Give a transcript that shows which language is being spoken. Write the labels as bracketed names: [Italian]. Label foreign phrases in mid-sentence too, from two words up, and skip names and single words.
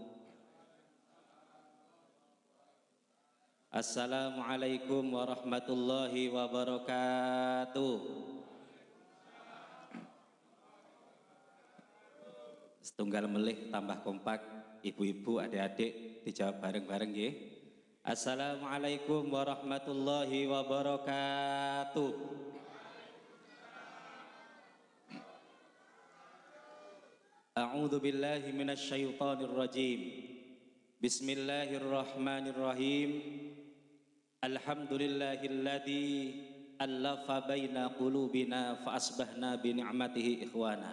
[Arabic] السلام عليكم ورحمة الله وبركاته. [Javanese] Setunggal melih tambah kompak, ibu-ibu, adik-adik dijawab bareng-bareng nggih. [Arabic] السلام عليكم ورحمة الله وبركاته. أعوذ بالله من الشيطان الرجيم. بسم الله الرحمن الرحيم. الحمد لله الذي ألف بين قلوبنا فأصبحنا بنعمته إخوانا.